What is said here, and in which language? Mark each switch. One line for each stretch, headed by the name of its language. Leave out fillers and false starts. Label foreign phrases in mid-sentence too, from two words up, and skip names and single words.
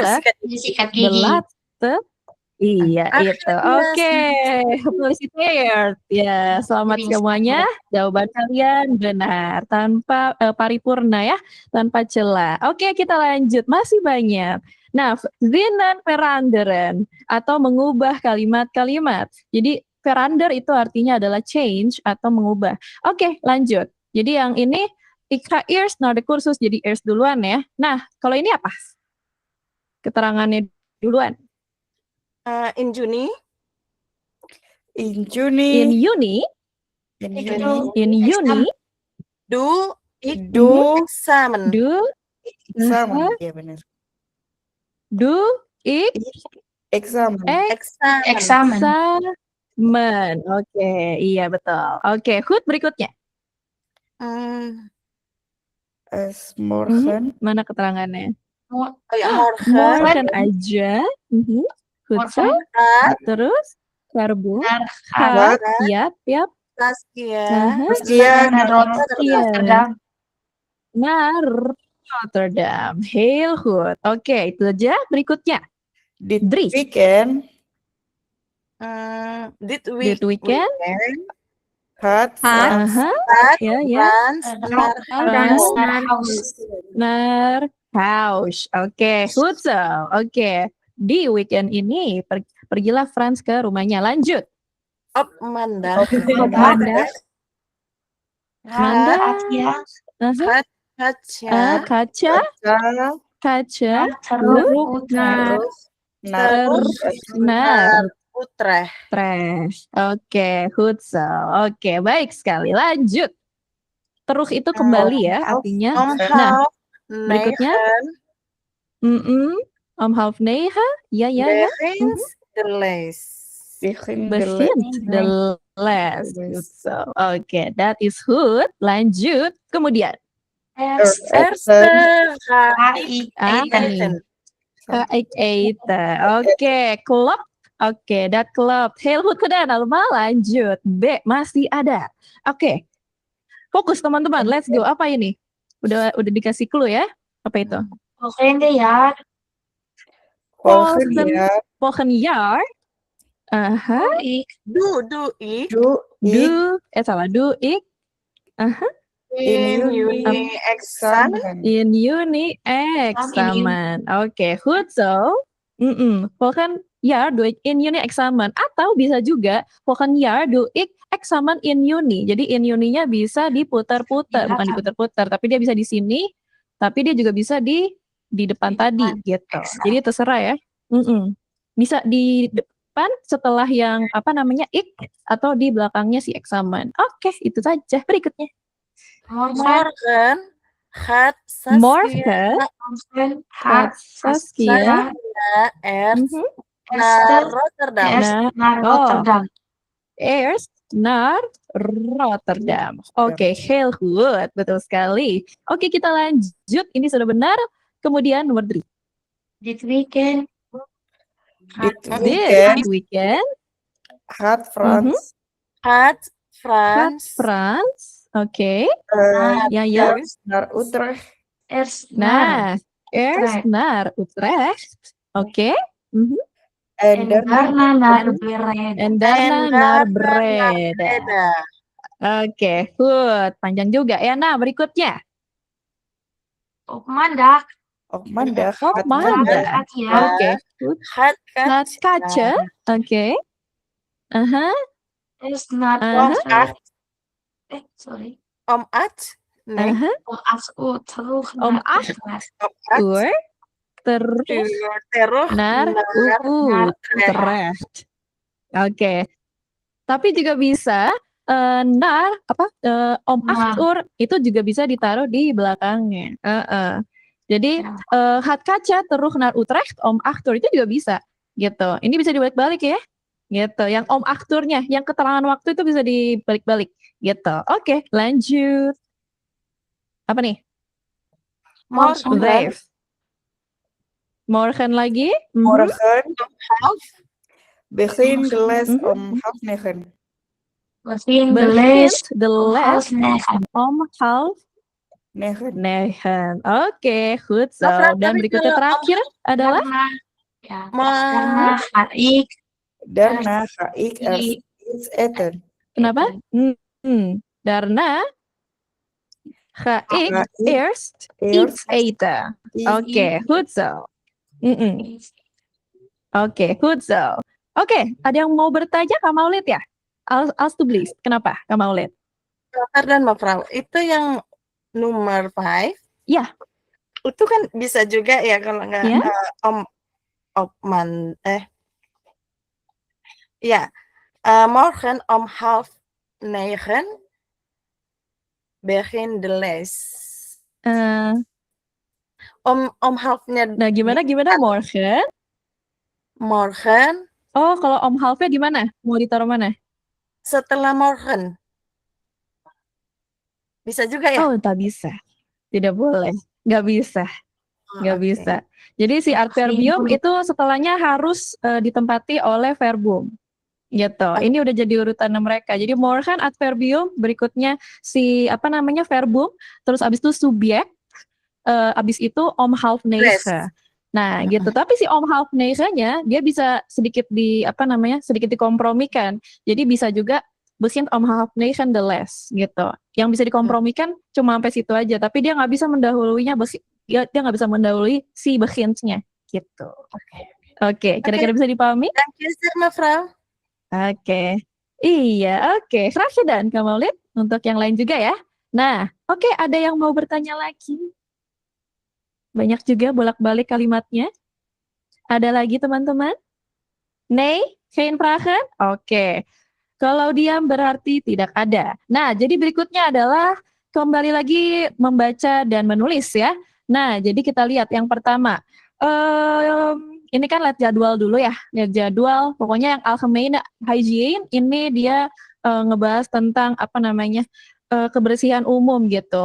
Indonesian: barulah sikat Dia gigi. sikat gigi. Iya, itu. Akhirnya Oke, felicitated. Ya, selamat semuanya. Jawaban kalian benar tanpa paripurna ya, tanpa celah. Oke, kita lanjut. Masih banyak. Nah,
Dutch: zinnen veranderen
Indonesian: atau mengubah kalimat-kalimat. Jadi verander itu artinya adalah change atau mengubah. Oke, lanjut. Jadi yang ini
Dutch: ik ga eerst naar de kursus,
Indonesian: jadi eerst duluan ya. Nah, kalau ini apa? Keterangannya duluan.
Dutch: In Juni. In In Juni. Juni, In Ik Juni. doe in Juni, Do ik Do examen. examen. Ja, benar. do ik Examen. Examen. eksamen. examen.
Indonesian: Oke, iya betul. Oke, goed berikutnya.
Dutch: Morgen.
Indonesian: Mana keterangannya? Oh ya,
Dutch: morgen. Morgen aja. Goed zo. Gaat.
Indonesian: Terus verboek.
Dutch: Gaat.
Indonesian: Yap, yap.
Dutch: Saskia. Saskia Naar naar Rotterdam. Naar Rotterdam. Heel goed.
Indonesian: Oke, itu aja. Berikutnya.
Dutch: dit Dries. weekend. Dit Dit weekend. Gaat Frans
Indonesian: Aha, ya, ya.
Dutch: Frans naar Frans Naar huis. naar huis. Oke, goed zo.
Indonesian: Oke, di weekend ini pergilah Frans ke rumahnya. Lanjut.
Dutch: op maandag. Maandag. Maandag. Katja.
Indonesian: Aha.
Dutch: Katja. Kaca. Kaca.
Indonesian: Terus
Dutch: naar Naar Utrecht. Utrecht. Oke, goed zo.
Indonesian: Oke, baik sekali. Lanjut. Terus itu kembali ya artinya.
Dutch: Om
Indonesian: Nah,
Dutch: half
Indonesian: berikutnya. Om 8:30. Ya, ya, ya.
Dutch: begint de les. begin de les. Begint de les. Goed zo.
English: Oke, that is good.
Indonesian: Lanjut. Kemudian.
Dutch: Eerste ga ik eten. Ik eten. Oke, klopt. Oke, dat klopt. Heel goed gedaan allemaal.
Indonesian: Lanjut. B, masih ada. Oke. Fokus teman-teman.
English: Let's go.
Indonesian: Apa ini? Udah dikasih clue ya? Apa itu?
Dutch: Volgende jaar. Volgend jaar Volgend jaar. Aha. Doe ik doe ik Salah. Doe ik. Aha. in juni examen. In juni examen. Oke, goed zo. Volgend jaar doe ik in juni examen.
Indonesian: Atau bisa juga
Dutch: volgend jaar doe ik examen in juni.
Indonesian: Jadi
Dutch: in juninya
Indonesian: bisa diputar-putar, bukan diputar-putar, tapi dia bisa di sini, tapi dia juga bisa di depan tadi gitu. Jadi terserah ya. Bisa di depan setelah yang apa namanya ik atau di belakangnya si examen. Oke, itu saja. Berikutnya.
Dutch: Morgen gaat Morgen Gaat Saskia naar Rotterdam. naar Rotterdam. Eerst naar Rotterdam. Oke, heel goed.
Indonesian: Betul sekali. Oke, kita lanjut. Ini sudah benar. Kemudian nomor 3.
Dutch: Dit weekend. Dit weekend. gaat Frans Gaat Frans. Frans Oke. Ja. naar Utrecht. Eerst Nah, eerst naar Utrecht. Oke. En daarna naar Breda. En daarna naar Breda. Breda.
Indonesian: Oke, good. Panjang juga ya. Nah, berikutnya.
Dutch: Op maandag Op maandag Op gaat maandag. Nanda gaat
English: Oke, good.
Dutch: Gaat Gaat kaca. Oke.
Indonesian: Aha,
Dutch: is naar
Indonesian: aha,
Dutch: Acht.
English: sorry.
Dutch: Om 8. Nee. aha. Om 8 uur terug Om naar 8 Utrecht. Om 8 uur terug uur terug naar naar Utrecht.
Indonesian: Oke. Tapi juga bisa om 8
Dutch: Naar,
Indonesian: uur itu juga bisa ditaruh di belakangnya. Jadi
Dutch: ja. gaat kaca terug naar Utrecht om 8 uur
Indonesian: itu juga bisa gitu. Ini bisa dibalik-balik ya. Gitu. Yang
Dutch: om 8 uurnya,
Indonesian: yang keterangan waktu itu bisa dibalik-balik gitu. Oke, lanjut. Apa nih?
Dutch: morgen. Vijf. Morgen lagi. Morgen Half. begin de les Mhm. om 8:30. Begin de Begint les de om les 8:30. om 9. 8:30. Oke, goed zo. Mevrouw, Dan
Indonesian: tapi berikutnya kalau om terakhir adalah
Dutch: Daarna ga ik Daarna ga ik i- iets eten. kenapa? Daarna ga ik Ga ik eerst iets eten. Oke, goed zo. Oke, goed zo.
Indonesian: Oke, ada yang mau bertanya Kak Maulid ya? Alstublieft. Kenapa Kak Maulid? Dokter dan mevrouw, itu yang nomor 5. Iya. Itu kan bisa juga ya kalau nggak Iya.
Dutch: Morgen om 8:30 begin de les. Om halfnya.
Indonesian: Nah, gimana morgen?
Dutch: Morgen.
Indonesian: Oh, kalau
Dutch: om halfnya
Indonesian: di mana? Mau ditaruh mana? Setelah morgen. Bisa juga ya? Oh, tak bisa. Tidak boleh. Nggak bisa. Nggak bisa. Jadi si adverbium itu setelahnya harus ditempati oleh verbum. Gitu. Ini udah jadi urutan mereka. Jadi morgen adverbium, berikutnya si verbum, terus abis itu subjek, abis itu om 8:30. Nah, gitu. Tapi si om 8:30-nya dia bisa sedikit dikompromikan. Jadi bisa juga
Dutch: begint om 8:30 de les
Indonesian: gitu. Yang bisa dikompromikan cuma sampai situ aja, tapi dia nggak bisa mendahuluinya, dia nggak bisa mendahului si begintnya gitu. Oke, kira-kira bisa dipahami?
English: Thank you,
Dutch: mevrouw.
Indonesian: Oke. Iya, oke.
Dutch: Graag gedaan, Kak Maulid.
Indonesian: Untuk yang lain juga ya. Nah, oke, ada yang mau bertanya lagi? Banyak juga bolak-balik kalimatnya. Ada lagi teman-teman?
Dutch: Nee? Geen vragen?
Indonesian: Oke. Kalau diam berarti tidak ada. Nah, jadi berikutnya adalah kembali lagi membaca dan menulis ya. Nah, jadi kita lihat yang pertama. Ini kan lihat jadwal dulu ya. Lihat jadwal, pokoknya yang
Dutch: algemene hygiene
Indonesian: ini dia ngebahas tentang kebersihan umum gitu.